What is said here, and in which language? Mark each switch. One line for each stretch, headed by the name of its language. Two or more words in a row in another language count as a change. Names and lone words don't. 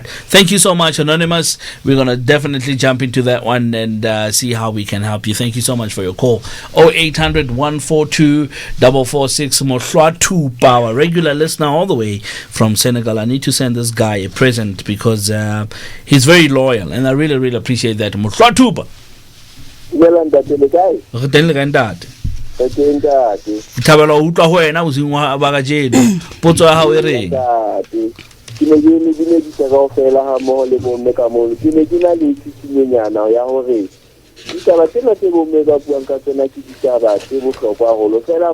English: Thank you so much, Anonymous. We're going to definitely jump into that one and see how we can help you. Thank you so much for your call. 0800 142 446 Mohlwa Power, regular listener all the way from Senegal. I need to send this guy a present because he's very loyal, and I really, really appreciate that. Mohlwa Tupa.
Southern Sotho: Thabela o utlwa ho wena o seng wa ba ka jeno potso ya hao e reng ke ne di tsaka fela ha mo le bomme ka mo ke ne ke na le tsitsinyenyana ya hore ditaba tsena tse bomme ba buang ka tsena ke ditaba tse bohlokwa haholo fela